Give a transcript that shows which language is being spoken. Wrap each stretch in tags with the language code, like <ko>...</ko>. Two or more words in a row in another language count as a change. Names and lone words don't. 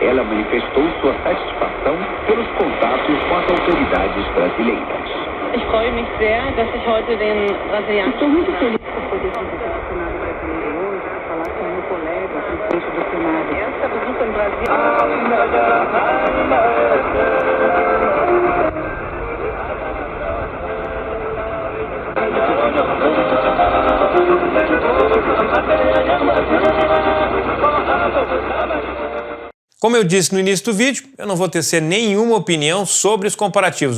<pt>Ela manifestou sua satisfação pelos contatos com as autoridades brasileiras.</pt> <de>Ich freue mich sehr, dass ich heute den brasilianischen...</de> <pt>Estou muito feliz por poder visitar o Senado brasileiro hoje, para falar com o meu colega, presidente do Senado. Essa visita no Brasil... Como eu disse no início do vídeo, eu não vou tecer nenhuma opinião sobre os comparativos.</pt>